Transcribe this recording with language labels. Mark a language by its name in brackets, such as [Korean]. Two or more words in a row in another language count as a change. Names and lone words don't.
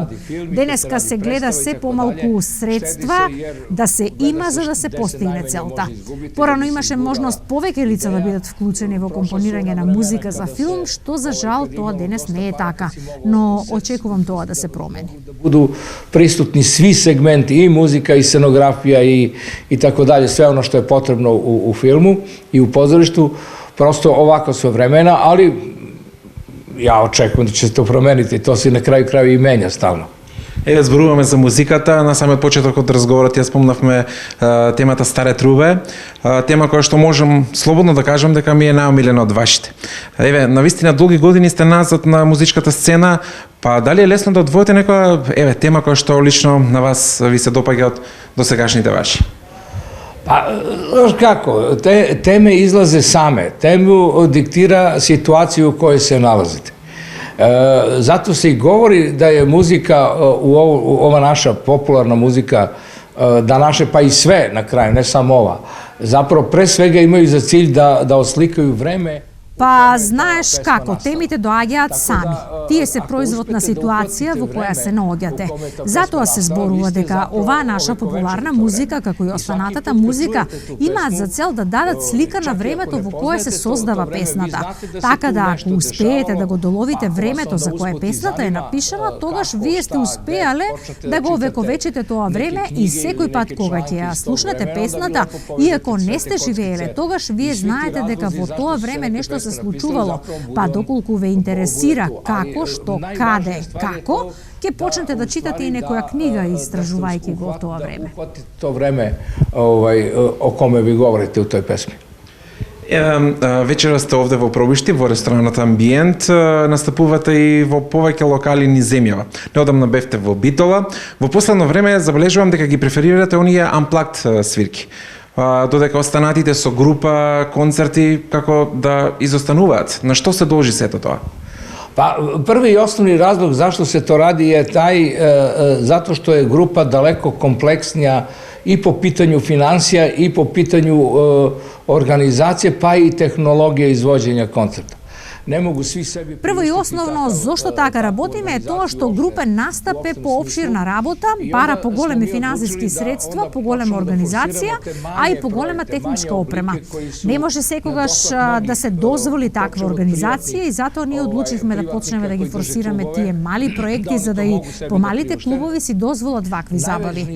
[Macedonian] Денеска се гледа се помалку средства да се има за да се постигне целта. Порано имаше можност повеќе лица да бидат вклучени во компонирање на музика за филм, што за жал тоа денес не е така, но очекувам тоа да се промени. [Serbian] Буду присутни svi segmenti, i muzika, i scenografija i tako dalje, sve ono što je potrebno u filmu i u pozorištu, prosto ovako su vremena, ali ja očekujem da će se to promeniti, to se na kraju kraju i menja stalno. [Macedonian] Еве зборуваме за музиката, на самиот почеток од разговорот ја спомнавме темата Старе трубе, тема која што можам слободно да кажам дека ми е најомилена од вашите. Еве, навистина долги години сте назад на музичката сцена, па дали е лесно да одвоите некоја тема која што лично на вас ви се допаѓа од досегашните ваши? [Serbian] Pa, znaš kako, teme izlaze same, temu diktira situaciju u kojoj se nalazite. Zato se i govori da je muzika, ova naša popularna muzika, da naše, pa i sve na kraju, ne samo ova, zapravo pre svega imaju za cilj da oslikaju vreme. [Macedonian] Па, знаеш како, темите доаѓаат сами. Тие се производ на ситуација во која се наоѓате. Затоа се зборува дека оваа наша популарна музика, како и останатата музика, имаат за цел да дадат слика на времето во кое се создава песната. Така да, ако успеете да го доловите времето за кое песната е напишана, тогаш вие сте успеале да го овековечите тоа време и секој пат кога ќе ја слушнете песната, иако не сте живееле, тогаш вие знаете дека во тоа време нешто се случувало, па доколку ве интересира како, што, каде, како, ќе почнете да читате и некоја книга истражувајќи го тоа време. [Serbian] To vreme o kome vi govorite u toj pesmi. [Macedonian] Вечера сте овде во Пробишти, во ресторанот Амбиент, настапувате и во повеќе локали низ земјава. Неодамна бевте во Битола. Во последно време забележувам дека ги преферирате оние unplugged свирки. Додека останатите со група, концерти, како да изостануваат. На што се должи сето тоа? [Serbian] Pa, prvi i osnovni razlog zašto se to radi je taj, zato što je grupa daleko kompleksnija i po pitanju financija i po pitanju organizacije, pa i tehnologije izvođenja koncerta. [Macedonian] Прво и основно, зошто така работиме е тоа што групен настап е поопширна работа, бара поголеми финансиски средства, поголема организација, а и поголема техничка опрема. Не може секогаш да се дозволи таква организација и затоа ние одлучивме да почнеме да ги форсираме тие мали проекти за да и помалите клубови си дозволат вакви забави.